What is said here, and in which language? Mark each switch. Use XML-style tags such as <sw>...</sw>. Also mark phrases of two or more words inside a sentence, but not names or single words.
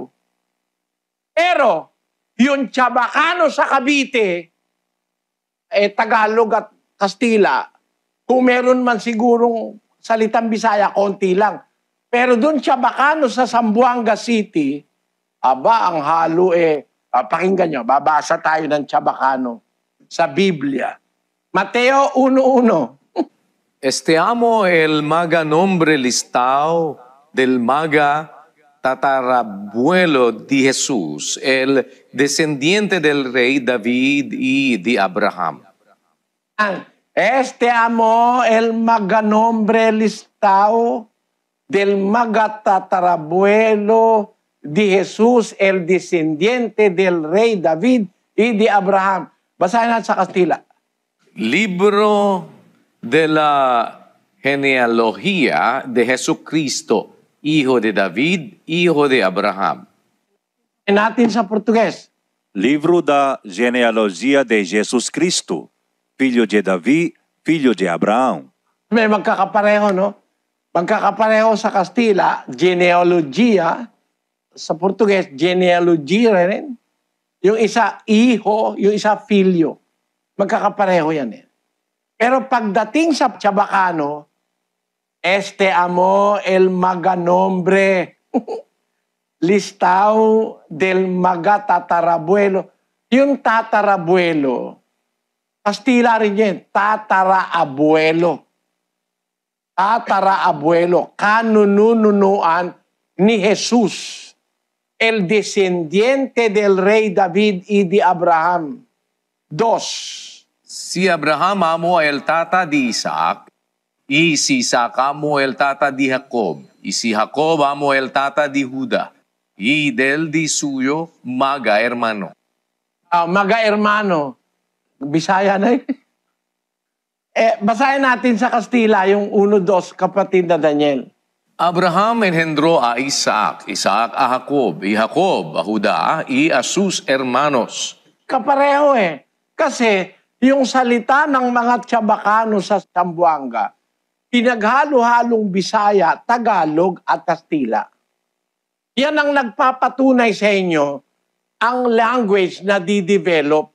<tl>Pero, yung Chabacano sa Cavite, Tagalog at Kastila, kung meron man sigurong salitang Bisaya, konti lang. Pero dun Chabacano sa Zamboanga City, ang halo pakinggan nyo, babasa tayo ng Chabacano sa Biblia. Mateo 1:1.</tl> <cbk>Este amo el maga nombre listao del maga tatarabuelo de Jesús, el descendiente del rey David y de Abraham. Este amo el maga nombre listao del maga tatarabuelo de Jesús, el descendiente del rey David y de Abraham.</cbk> <tl>Basahin natin sa Kastila.</tl> <es>Libro de la genealogía de Jesucristo, hijo de David, hijo de Abraham.</es> <tl>Natin sa Português.</tl> <pt>Livro da genealogia de Jesus Cristo, filho de Davi, filho de Abraão.</pt> <tl>May magkakapareho, no? Magkakapareho sa Kastila, genealogia. Sa Português, genealogia rin. Yung isa, hijo, yung isa, filho. Magkakapareho yan eh. Pero pagdating sa Chabacano,</tl> <cbk>este amo el maganombre listao del maga tatarabuelo.</cbk> <tl>Yung tatarabuelo, Kastila rin yan.</tl> <es>Tatara-abuelo. Tatara-abuelo.</es> <tl>Kanununuan ni Jesus.</tl> <cbk>El descendiente del rey David y de Abraham. 2. Si Abraham amo el tata di Isaac, y si Isaac amo el tata di Jacob, y si Jacob amo el tata di Judá, y del di suyo maga hermano. Maga hermano.</cbk> <tl>Bisaya na basahin natin sa Kastila yung 1-2, kapatid na Daniel.</tl> <es>Abraham engendró a Isaac, Isaac a Jacob, y Jacob a Judá, y a sus hermanos.</es> <tl>Kapareho Kasi yung salita ng mga Chabacano sa Zamboanga, pinaghalo-halong Bisaya, Tagalog at Kastila. Yan ang nagpapatunay sa inyo ang language na di-develop.</tl>